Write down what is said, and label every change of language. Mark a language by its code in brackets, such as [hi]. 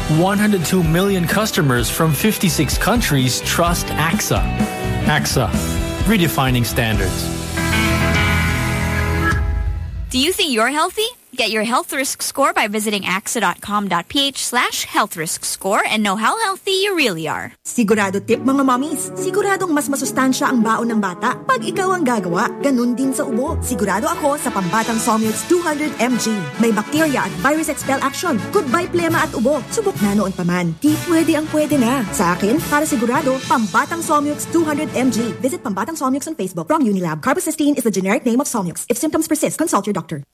[en] 102 million customers from 56 countries trust AXA. AXA, redefining standards. Do you think you're healthy? Get your health risk score by visiting axa.com.ph/health-risk-score and know how healthy you really are. [tl] Sigurado tip, mga mommies. Siguradong mas masustansya ang baon ng bata pag ikaw ang gagawa, ganun din sa ubo. Sigurado ako sa pambatang Somyots 200mg. May bacteria at virus expel action. Goodbye plema at ubo. Subok na noon paman. Di pwede ang pwede na. Sa akin, para sigurado, pambatang Somyots 200mg. [en] Visit Pambatang Somyots on Facebook from Unilab. Carbocysteine is the generic name of Somyots. If symptoms persist, consult your doctor.